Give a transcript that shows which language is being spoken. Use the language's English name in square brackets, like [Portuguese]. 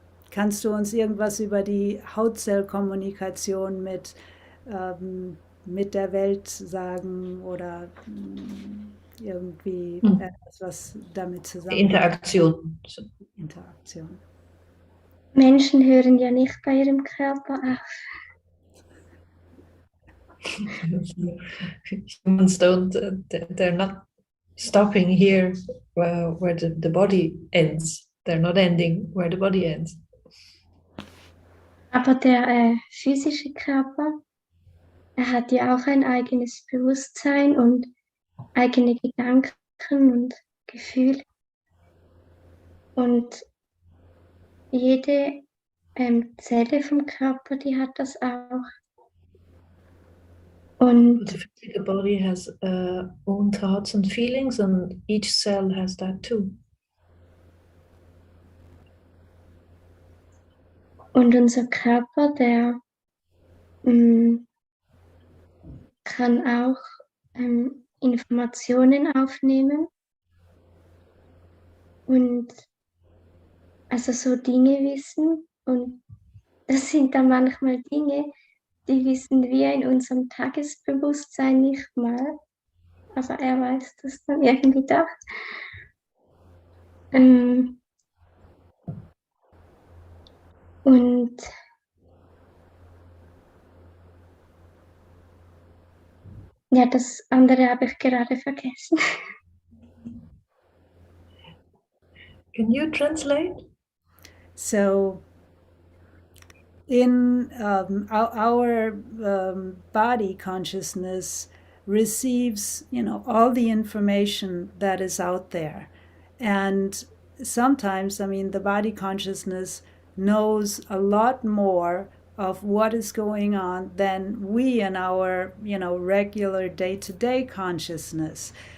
[German] Kannst du uns irgendwas über die Hautzellkommunikation mit der Welt sagen oder irgendwie etwas, was damit zusammenhängt? Interaktion. Interaktion. Menschen hören ja nicht bei ihrem Körper auf. [English] Humans don't, they're not stopping here where the body ends. They're not ending where the body ends. [German] Aber der physische Körper, er hat ja auch ein eigenes Bewusstsein und eigene Gedanken und Gefühle. Und jede Zelle vom Körper, die hat das auch. Und [English] the physical body has own thoughts and feelings, and each cell has that too. [German] Und unser Körper, der kann auch Informationen aufnehmen und also so Dinge wissen. Und das sind dann manchmal Dinge, die wissen wir in unserem Tagesbewusstsein nicht mal. Aber er weiß das dann irgendwie doch. Und ja, das andere habe ich gerade vergessen. [English] Can you translate? So in our body consciousness receives all the information that is out there, and sometimes the body consciousness knows a lot more of what is going on than we in our regular day-to-day consciousness.